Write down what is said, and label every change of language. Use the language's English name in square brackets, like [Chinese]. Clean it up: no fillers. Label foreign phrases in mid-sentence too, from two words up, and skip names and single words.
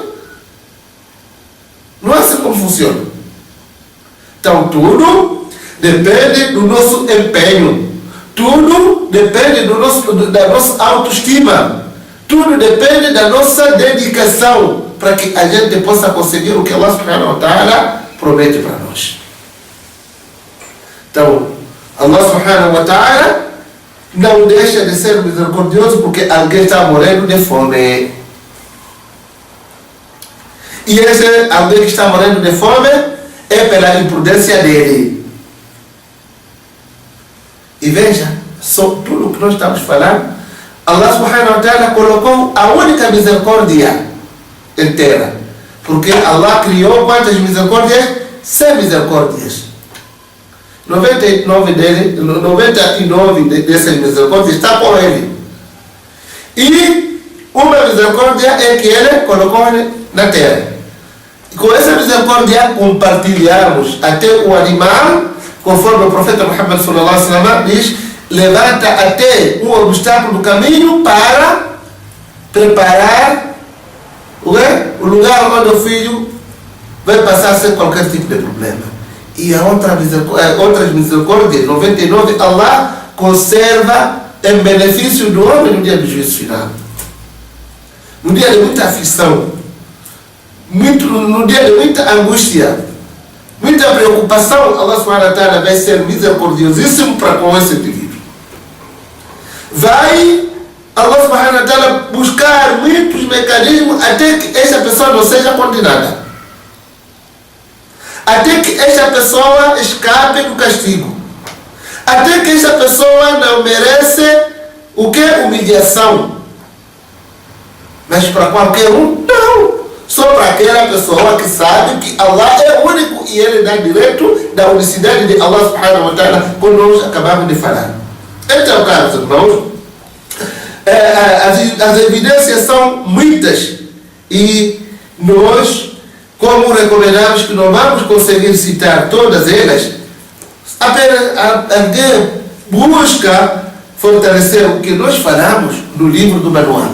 [Portuguese] Não é assim como funciona. Então tudo depende do nosso empenho. Tudo depende da nossa autoestima. Tudo depende da nossa dedicação para que a gente possa conseguir o que [Arabic] الله سبحانه وتعالى [Portuguese] promete para nós. Então, [Arabic] الله سبحانه وتعالى [Portuguese] não deixa de ser misericordioso porque alguém está morrendo de fome. E esse alguém que está morrendo de fome é pela imprudência dele. E veja, só tudo que nós estamos falando, [Arabic] الله سبحانه وتعالى [Portuguese] colocou a única misericórdia inteira. Porque Allah criou quantas misericórdias? 100 misericórdias. 99 dessas misericórdias está com ele. E uma misericórdia é que ele colocou na terra. E com essa misericórdia compartilhamos até o animal, conforme o profeta Muhammad [Arabic] صلى الله عليه وسلم [Portuguese] diz, levanta até um obstáculo do caminho para preparar o lugar onde o filho vai passar sem qualquer tipo de problema. E a outras misericórdias, 99, Allah conserva em benefício do homem no dia do juízo final. No dia de muita aflição, no dia de muita angústia, muita preocupação, [Arabic] الله سبحانه وتعالى [Portuguese] vai ser misericordiosíssimo para com esse indivíduo. Vai [Arabic] الله سبحانه وتعالى [Portuguese] buscar muitos mecanismos até que essa pessoa não seja condenada. Até que esta pessoa escape do castigo. Até que esta pessoa não merece o que? Humilhação. Mas para qualquer um? Não. Só para aquela pessoa que sabe que Allah é o único e Ele dá direito da unicidade de [Arabic] الله سبحانه وتعالى, [Portuguese] como nós acabamos de falar. Então, caros irmãos, as evidências são muitas e nós, como recomendamos que não vamos conseguir citar todas elas, apenas alguém busca fortalecer o que nós falamos no livro do manual.